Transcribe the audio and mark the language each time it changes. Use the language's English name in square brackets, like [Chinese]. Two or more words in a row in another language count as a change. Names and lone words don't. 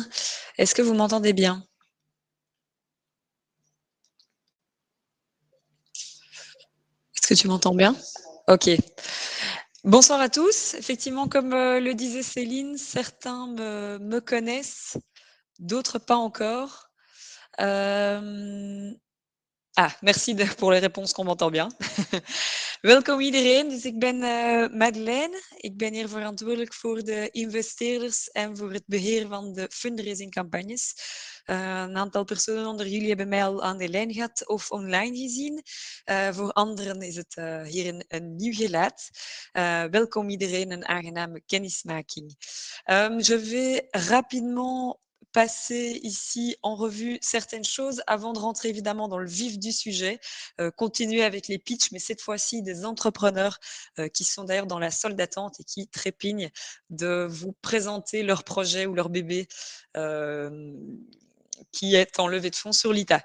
[French] Est-ce que vous m'entendez bien? Est-ce que tu m'entends bien? Ok. Bonsoir à tous. Effectivement, comme le disait Céline, certains me connaissent, d'autres pas encore. Merci pour les réponses qu'on m'entend bien. [Dutch] Welkom iedereen. Dus ik ben Madeleine. Ik ben hier verantwoordelijk voor de investeerders en voor het beheer van de fundraising campagnes. Een aantal personen onder jullie hebben mij al aan de lijn gehad of online gezien. Voor anderen is het hier een nieuw gelaat. Welkom iedereen, een aangename kennismaking. [French] Je vais rapidement passer ici en revue certaines choses avant de rentrer évidemment dans le vif du sujet, continuer avec les pitchs, mais cette fois-ci des entrepreneurs qui sont d'ailleurs dans la salle d'attente et qui trépignent de vous présenter leur projet ou leur bébé qui est en levée de fonds sur Lita.